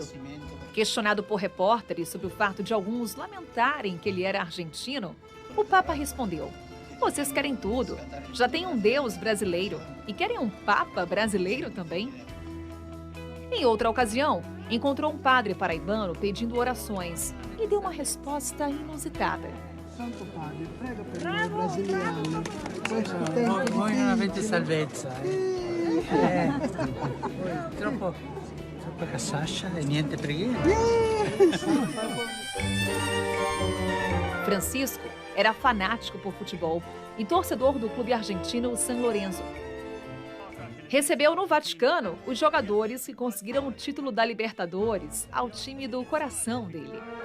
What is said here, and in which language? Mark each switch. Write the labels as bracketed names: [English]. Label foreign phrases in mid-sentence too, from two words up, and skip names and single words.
[Portuguese] Questionado por repórteres sobre o fato de alguns lamentarem que ele era argentino, o Papa respondeu: "Vocês querem tudo. Já tem um Deus brasileiro e querem um Papa brasileiro também?" Em outra ocasião, encontrou um padre paraibano pedindo orações e deu uma resposta inusitada. [Italian] Santo Padre, prega per noi brasiliani. Voi non avete salvezza. Troppo cassascia e niente preghiera. [Portuguese] Francisco era fanático por futebol e torcedor do clube argentino San Lorenzo. Recebeu no Vaticano os jogadores que conseguiram o título da Libertadores ao time do coração dele.